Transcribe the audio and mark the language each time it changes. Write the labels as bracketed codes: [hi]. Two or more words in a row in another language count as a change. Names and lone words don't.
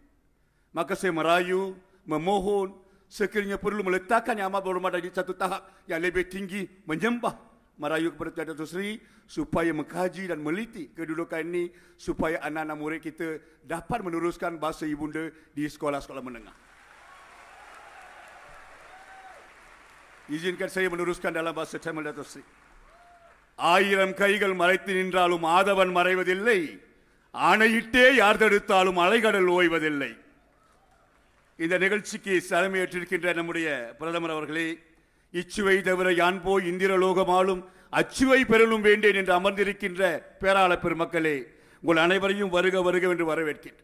[ms] Maka saya merayu, memohon, sekiranya perlu meletakkan Yang Amat Berhormat di satu tahap yang lebih tinggi, menyembah, merayu kepada Datuk Seri supaya mengkaji dan meliti kedudukan ini supaya anak-anak murid kita dapat meneruskan bahasa ibunda di sekolah-sekolah menengah. Izinkan saya meneruskan dalam bahasa Tamil Datuk Seri. [ta] ஆயிரம் கைகள் மறைத்து நின்றாலும் ஆதவன் மறைவதில்லை, ஆணையிட்டே யார் தடுத்தாலும் அலைகடல் ஓய்வதில்லை. இந்த நிகழ்ச்சிக்கு தலைமையேற்றிருக்கின்ற நம்முடைய பிரதமர் அவர்களே, இச்சுவை தவிர யான் போய் இந்திரலோகமாலும் அச்சுவை பெறலும் வேண்டேன் என்று அமர்ந்திருக்கின்ற பேராளர் பெருமக்களே, உங்கள் அனைவரையும் வருக வருக என்று வரவேற்கின்றேன்.